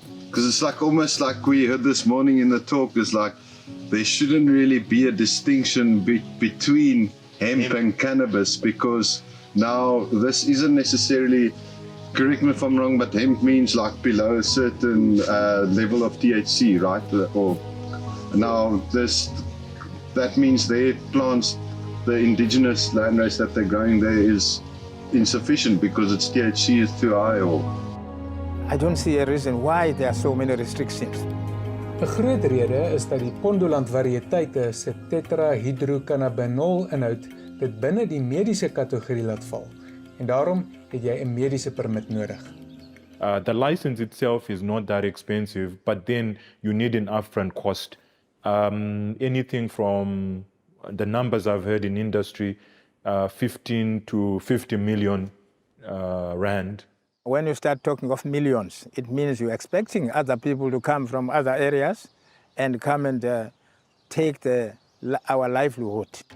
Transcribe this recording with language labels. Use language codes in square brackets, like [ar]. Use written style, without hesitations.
[en] Because it's almost like we heard this morning in the talk, is like there shouldn't really be a distinction between hemp and cannabis, because now this isn't necessarily, correct me if I'm wrong, but hemp means like below a certain level of THC, right? Or now that means their plants, the indigenous landrace that they're growing there is insufficient because its THC is too high. Or I don't see a reason why there are so many restrictions. [af] 'n Groot rede is dat die Mpondoland variëteite se tetrahydrocannabinol inhoud dit binne die mediese kategorie laat val. En daarom het jy 'n mediese permit nodig. [en] The license itself is not that expensive, but then you need an upfront cost. Anything from the numbers I've heard in industry, 15 to 50 million Rand. When you start talking of millions, it means you're expecting other people to come from other areas and come and take our livelihood.